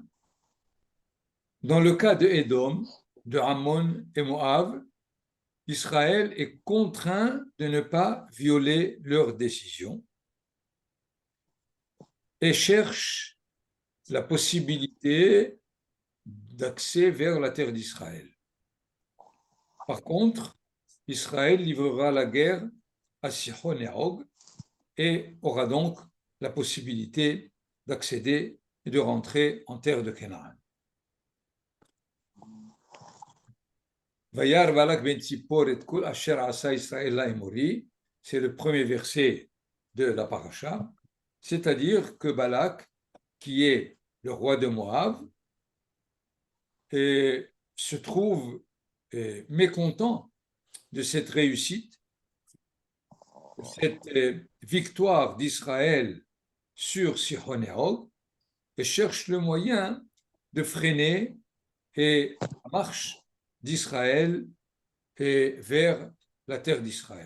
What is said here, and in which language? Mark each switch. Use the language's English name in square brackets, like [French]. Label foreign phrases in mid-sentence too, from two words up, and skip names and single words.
[French] Dans le cas de Édom, de Ammon et Moab, Israël est contraint de ne pas violer leurs décisions et cherche la possibilité d'accès vers la terre d'Israël. Par contre, Israël livrera la guerre à Sihon et Og et aura donc la possibilité d'accéder et de rentrer en terre de Canaan. [Hebrew] וירא בלק בן צפור את כל אשר עשה ישראל לאמרי, [French] c'est le premier verset de la paracha, c'est-à-dire que Balak, qui est le roi de Moab, se trouve mécontent de cette réussite, de cette victoire d'Israël sur Sihon et Og, et cherche le moyen de freiner la marche d'Israël vers la terre d'Israël.